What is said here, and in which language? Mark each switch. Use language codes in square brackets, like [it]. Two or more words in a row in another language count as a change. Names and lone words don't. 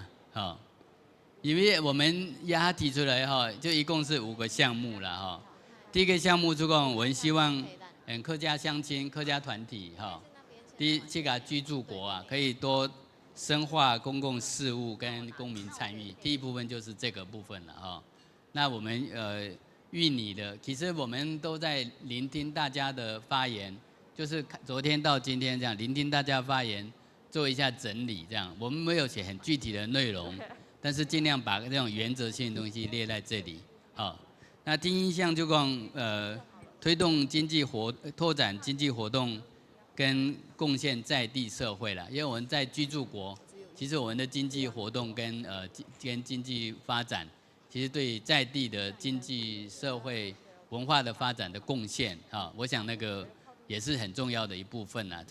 [zh] 因為我們也提出來就一共是5個項目啦第一個項目就講我們希望客家鄉親、客家團體這個居住國可以多深化公共事務跟公民參與，第一部分就是這個部分了那我們預擬的，其實我們都在聆聽大家的發言，就是昨天到今天这样聆听大家发言，做一下整理这样。我们没有写很具体的内容，但是尽量把这种原则性的东西列在这里。好，那第一项就讲推动拓展经济活动跟贡献在地社会啦，因为我们在居住国，其实我们的经济活动跟经济发展，其实对在地的经济社会文化的发展的贡献啊，我想那个也是很重要的一部分啦。